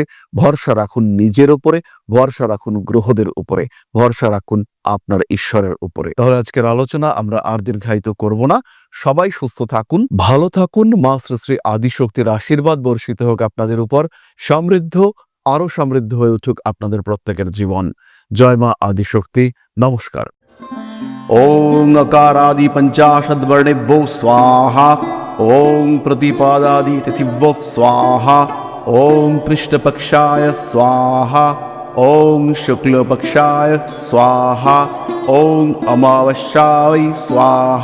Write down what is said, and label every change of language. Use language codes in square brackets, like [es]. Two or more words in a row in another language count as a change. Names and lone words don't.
[bn] ভরসা রাখুন নিজের উপরে, ভরসা রাখুন গ্রহদের উপরে, ভরসা রাখুন আপনার ঈশ্বরের উপরে। তাহলে আজকের আলোচনা আমরা আর দীর্ঘায়িত করব না। সবাই সুস্থ থাকুন, ভালো থাকুন। মা শ্রী শ্রী আদিশক্তির আশীর্বাদ বর্ষিত হোক আপনাদের উপর। সমৃদ্ধ, আরো সমৃদ্ধ হয়ে উঠুক আপনাদের প্রত্যেকের জীবন। জয় মা আদিশক্তি। নমস্কার। [sa] ॐ अकारादि पञ्चाशद्वर्णेभ्यो स्वाहा। ॐ प्रतिपादादि तिथिभ्यो स्वाहा। ॐ कृष्णपक्षाय स्वाहा। ॐ शुक्लपक्षाय स्वाहा। ॐ अमावास्याय स्वाहा।